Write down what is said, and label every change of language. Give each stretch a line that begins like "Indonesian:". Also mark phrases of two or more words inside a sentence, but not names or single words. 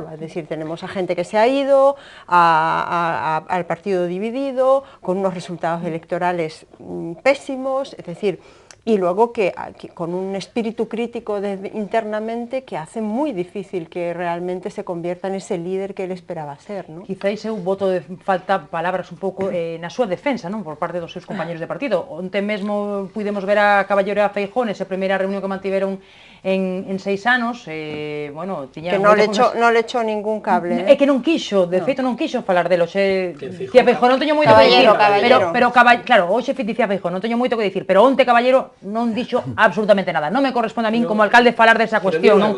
Spanish: Es decir, tenemos a gente que se ha ido, al partido dividido, con unos resultados electorales pésimos, es decir, y luego que con un espíritu crítico internamente que hace muy difícil que realmente se convierta en ese líder que él esperaba ser, ¿no?
Galician: Quizáis eu voto de falta palabras un pouco na súa defensa, non? Por parte dos seus compañeros de partido. Onte mesmo pudemos ver a Caballero e a Feijóo nesa primeira reunión que mantiveron en 6 anos, bueno, tiña... Que non le echó ningún cable, É que non quixo, de feito non quixo falar delo, dicía Feijóo, non teño moito que dicir, pero claro, hoxe dicía Feijóo, non teño moito que dicir, pero onte Caballero non dixo absolutamente nada, non me corresponde a min como alcalde falar desa cuestión, non?